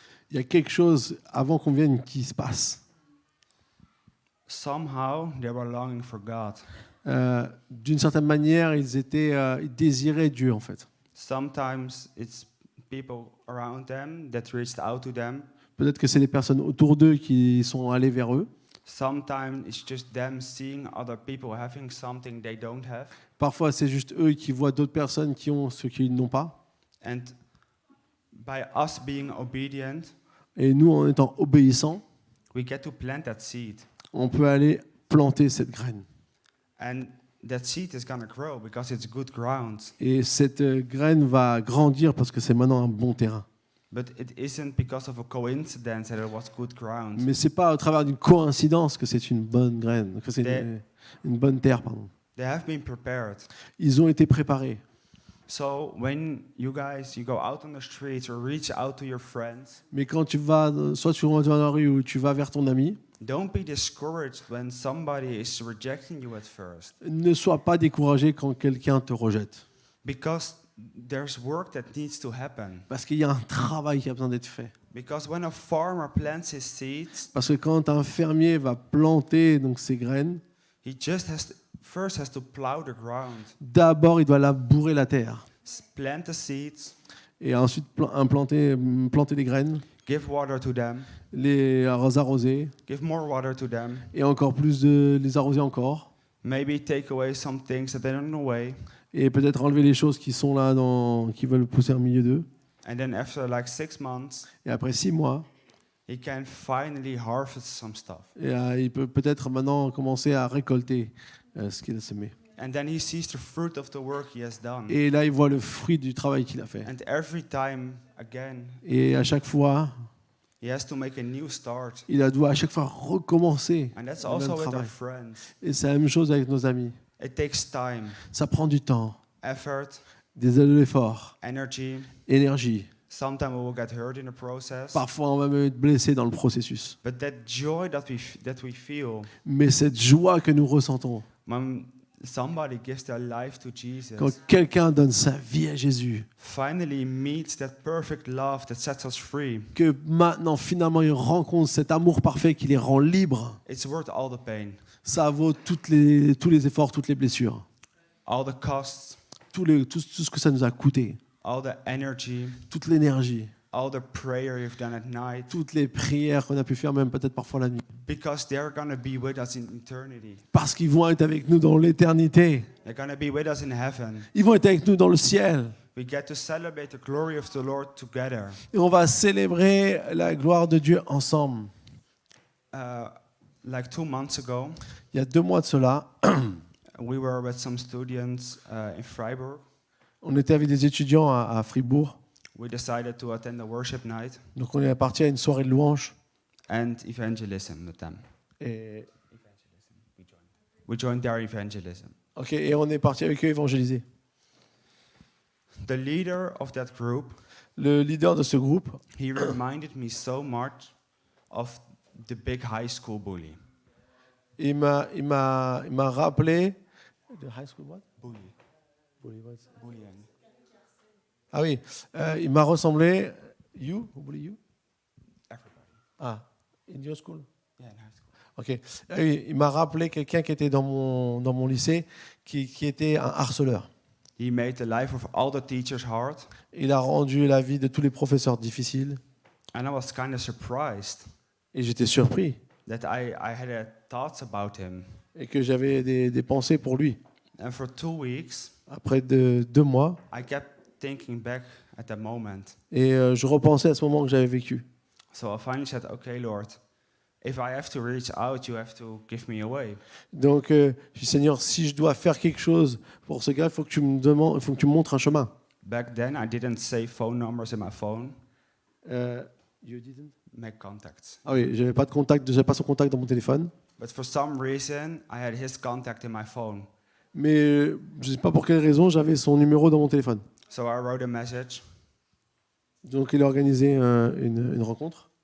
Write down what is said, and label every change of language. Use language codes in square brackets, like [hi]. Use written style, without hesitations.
[fr] il y a quelque chose avant qu'on vienne qui se passe. [en] Somehow they were longing for God. [fr] D'une certaine manière, ils désiraient Dieu en fait. [en] Sometimes it's people around them that reached out to them. [fr] Peut-être que c'est les personnes autour d'eux qui sont allées vers eux. [en] Sometimes it's just them seeing other people having something they don't have. [fr] Parfois, c'est juste eux qui voient d'autres personnes qui ont ce qu'ils n'ont pas. [en] And by us being obedient, [fr] Et nous, en étant obéissants, [en] we get to plant that seed. [fr] on peut aller planter cette graine. [en] And that seed is going to grow because it's good ground. [fr] Et cette graine va grandir parce que c'est maintenant un bon terrain. [en] But it isn't because of a coincidence that it was good ground. [fr] Mais c'est pas au travers d'une coïncidence que c'est une bonne graine, que c'est une bonne terre, pardon. [en] They have been prepared. [fr] Ils ont été préparés. [en] So when you guys, you go out on the streets or reach out to your friends, [fr] Mais quand tu vas, soit tu vas dans la rue ou tu vas vers ton ami, [en] don't be discouraged when somebody is rejecting you at first. [fr] ne sois pas découragé quand quelqu'un te rejette. [en] Because there's work that needs to happen. [fr] Parce qu'il y a un travail qui a besoin d'être fait. [en] Because when a farmer plants his seeds, [fr] Parce que quand un fermier va planter donc ses graines, [en] he just first has to plow the ground, [fr] d'abord il doit labourer la terre. [en] plant the seeds, [fr] Et ensuite planter des graines, [en] give water to them, [fr] les arroser, [en] give more water to them, [fr] et encore plus de les arroser encore. [en] maybe take away some things that are in the way, [fr] Et peut-être enlever les choses qui sont là, qui veulent pousser au milieu d'eux. [en] and then after like 6 months, [fr] Et après 6 mois, [en] he can finally harvest some stuff. [fr] et, il peut peut-être maintenant commencer à récolter ce qu'il a semé. [en] And then he sees the fruit of the work he has done. [fr] Et là, il voit le fruit du travail qu'il a fait. [en] And every time again, [fr] Et à chaque fois, [en] he has to make a new start. [fr] il doit à chaque fois recommencer [en] And that's [fr] le même [en] also with our [fr] travail. [en] friends. [fr] Et c'est la même chose avec nos amis. [en] It takes time, [fr] Ça prend du temps, [en] effort, [fr] de l'effort, [en] energy. [fr] énergie. [en] Sometimes we will get hurt in the process. [fr] Parfois, on va même être blessé dans le processus. [en] But that joy that we feel [fr] Mais cette joie que nous ressentons, [en] when somebody gives their life to Jesus, [fr] quand quelqu'un donne sa vie à Jésus, [en] finally meets that perfect love that sets us free, [fr] que maintenant, finalement, il rencontre cet amour parfait qui les rend libres, [en] it's worth all the pain, [fr] ça vaut tous les efforts, toutes les blessures, [en] all the costs, [fr] tout ce que ça nous a coûté, [en] all the energy, [fr] toute l'énergie, [en] all the prayer you've done at night, [fr] toutes les prières qu'on a pu faire, même peut-être parfois la nuit. [en] because they're going to be with us in eternity. [fr] Parce qu'ils vont être avec nous dans l'éternité. [en] They're going to be with us in heaven. [fr] Ils vont être avec nous dans le ciel. [en] We get to celebrate the glory of the Lord together. [fr] Et on va célébrer la gloire de Dieu ensemble. [en] Like 2 months ago, [fr] Il y a 2 mois de cela, [en] we were with some students in Freiburg. [fr] on était avec des étudiants à Fribourg. [en] We decided to attend a worship night [fr] Donc on est parti à une soirée de louange. [en] and evangelism with them. [fr] Et, [en] We joined their evangelism. [fr] et on est parti avec eux évangéliser. [en] The leader of that group, [fr] Le leader de ce groupe, [en] he reminded me so much of the big high school bully. [fr] il m'a rappelé. [en] The high school what? Bully. Bullying. [fr] Ah oui, il m'a ressemblé. [en] You? Who bully you? Everybody. Ah, in your school? Yeah, in high school. Ok. [fr] Ah oui, il m'a rappelé quelqu'un qui était dans mon lycée, qui était un harceleur. [en] He made the life of all the teachers hard, [fr] Il a rendu la vie de tous les professeurs difficile. [en] and I was kind of surprised [fr] Et j'étais surpris. [en] that I had thoughts about him. [fr] Et que j'avais des pensées pour lui. [en] And for 2 weeks, [fr] Après 2 mois. [en] I kept thinking back at that moment. [fr] Et je repensais à ce moment que j'avais vécu. [en] So I finally said, okay, Lord, if I have to reach out, you have to give me a way. [fr] Donc, je dis, Seigneur, si je dois faire quelque chose pour ce gars, il faut que tu me demandes, il faut que tu me montres un chemin. [en] Back then, I didn't save phone numbers in my phone, You didn't? make contacts. [fr] Ah oui, j'avais pas de contact, j'avais pas son contact dans mon téléphone. [en] But for some reason, I had his contact in my phone. [fr] Mais je sais pas pour quelle raison, j'avais son numéro dans mon téléphone. [en] So I wrote a message [fr] Donc, il a organisé une rencontre.